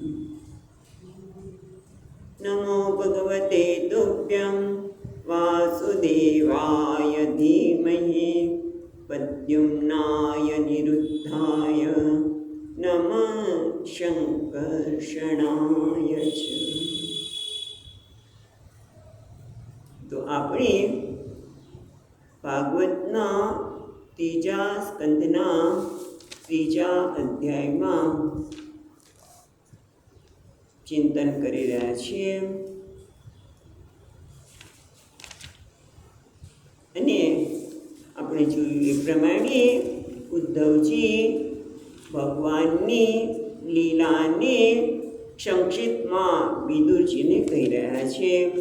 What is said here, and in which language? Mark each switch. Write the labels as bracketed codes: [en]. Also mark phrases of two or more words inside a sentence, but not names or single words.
[sa] नमो भगवते तुभ्यं वासुदेवाय धीमहि प्रद्युम्नाय निरुद्धाय नमः शंकर्षणाय च। [gu] तो આપણે ભાગવતના ત્રીજા સ્કંદના ત્રીજા અધ્યાયમાં ચિંતન કરી રહ્યા છીએ અને આપણે જોયું એ પ્રમાણે ઉદ્ધવજી ભગવાનની લીલાને સંક્ષિપ્તમાં વિદુરજીને કહી રહ્યા છે।